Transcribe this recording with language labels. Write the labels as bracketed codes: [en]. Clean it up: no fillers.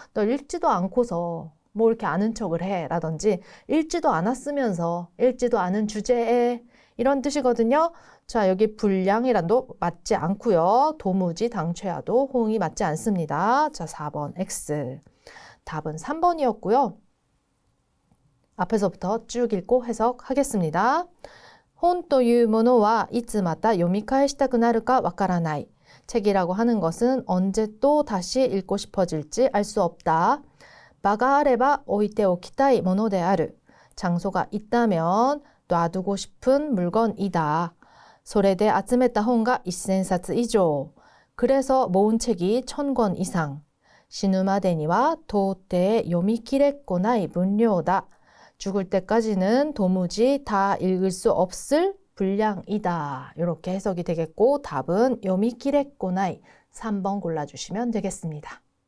[ko] 너 읽지도 않고서 뭐 이렇게 아는 척을 해 라든지 읽지도 않았으면서 읽지도 않은 주제에 이런 뜻이거든요. 자, 여기 분량이란도 맞지 않고요. 도무지 당최와도 호응이 맞지 않습니다. 자, 4번 X. 답은 3번이었고요. 앞에서부터 쭉 읽고 해석하겠습니다. [ja] 本というものはいつまた読み返したくなるかわからない. [ko] 책이라고 하는 것은 언제 또 다시 읽고 싶어질지 알 수 없다. [ja] 바가あれば置いておきたいものである. [ko] 장소가 있다면 놔두고 싶은 물건이다. [ja] それで集めた本が1000冊以上. [ko] 그래서 모은 책이 1000권 이상. [ja] 死ぬまでには到底読み切れっこない分量だ. [ko] 죽을 때까지는 도무지 다 읽을 수 없을 분량이다. 이렇게 해석이 되겠고 답은 読み切れっこない 3번 골라주시면 되겠습니다.